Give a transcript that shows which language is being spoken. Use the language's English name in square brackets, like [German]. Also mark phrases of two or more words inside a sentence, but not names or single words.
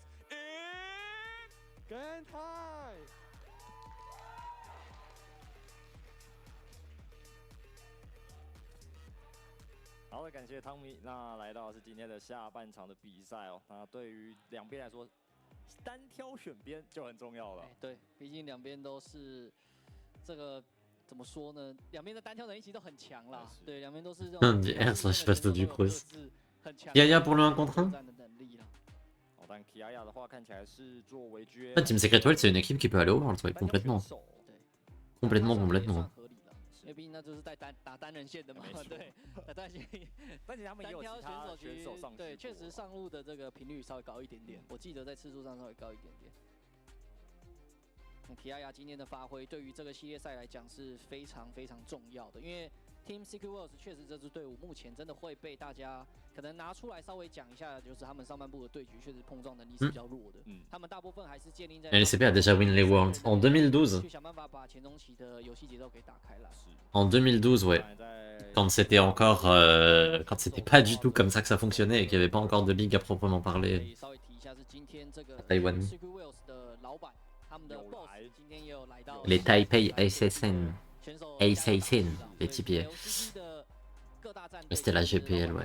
[English] It's game time！ [Chinese] 好的，感谢汤米。那来到是今天的下半场的比赛哦。那对于两边来说，单挑选边就很重要了。对，毕竟两边都是这个。怎么说呢？两边的单挑能力其实都很强啦。对，两边都是这种。 [French] slash passe du Cruz. Yaya pour le 1 contre 1. Team Secret World, c'est une équipe qui peut aller au World, ouais, complètement. Complètement. [Chinese] 因为毕竟那就是在打单人线的嘛，对，打单线。但其实他们也有其他选手上去，对，确实上路的这个频率稍微高一点点。我记得在次数上稍微高一点点。皮亚亚今天的发挥对于这个系列赛来讲是非常非常重要的，因为 Team Secret Worlds 确实这支队伍目前真的会被大家可能拿出来稍微讲一下，就是他们上半部的对局确实碰撞能力是比较弱的，他们大部分还是建立在 [French] LCP a déjà win les Worlds en 2012. [Chinese] 去想办法把前中期的游戏节奏给打开来。 [French] En 2012, ouais. Quand c'était encore, quand c'était pas du tout comme ça que ça fonctionnait et qu'il n'y avait pas encore de ligue à proprement parler. À Taïwan. Les Taipei Assassin. Assassin, les typiers. C'était la GPL, ouais.